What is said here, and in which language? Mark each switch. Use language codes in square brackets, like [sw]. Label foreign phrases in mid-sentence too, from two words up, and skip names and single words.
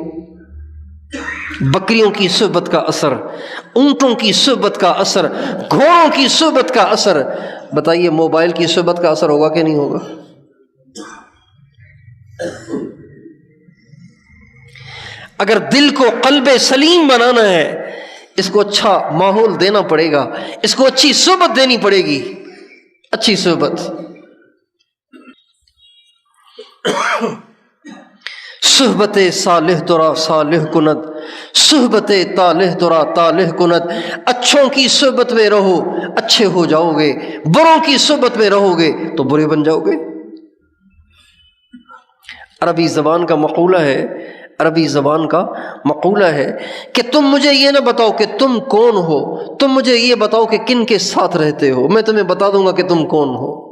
[ur] بکریوں کی صحبت کا اثر، اونٹوں کی صحبت کا اثر، گھوڑوں کی صحبت کا اثر، بتائیے موبائل کی صحبت کا اثر ہوگا کہ نہیں ہوگا؟ اگر دل کو قلب سلیم بنانا ہے، اس کو اچھا ماحول دینا پڑے گا، اس کو اچھی صحبت دینی پڑے گی، اچھی صحبت۔ [fa] صحبت صالح ترا صالح کند، صحبت طالح ترا طالح کند۔ [ur] اچھوں کی صحبت میں رہو اچھے ہو جاؤ گے، بروں کی صحبت میں رہو گے تو برے بن جاؤ گے۔ عربی زبان کا مقولہ ہے کہ تم مجھے یہ نہ بتاؤ کہ تم کون ہو، تم مجھے یہ بتاؤ کہ کن کے ساتھ رہتے ہو، میں تمہیں بتا دوں گا کہ تم کون ہو۔